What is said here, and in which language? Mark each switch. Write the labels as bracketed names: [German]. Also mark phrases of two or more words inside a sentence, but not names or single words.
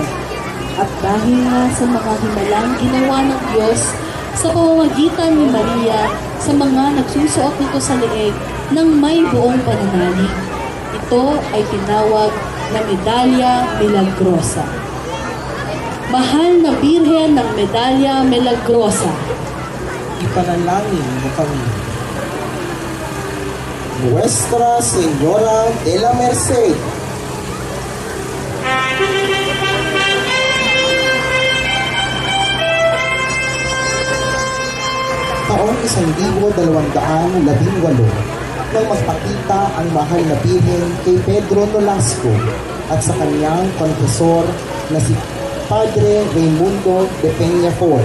[Filipino] At dahil nga sa mga himalang ginawa ng Diyos sa pamamagitan ni Maria sa mga nagsusuot nito sa leeg ng may buong pananalig, ito ay tinawag na Medalya Milagrosa. Mahal na Birhen ng Medalya Milagrosa. Ipanalangin mo kami. Nuestra Señora de la Merced. Taong 1218 nang magpakita ang mahal na Birhen kay Pedro Nolasco at sa kanyang konfesor na si Padre Raimundo de Peñafort.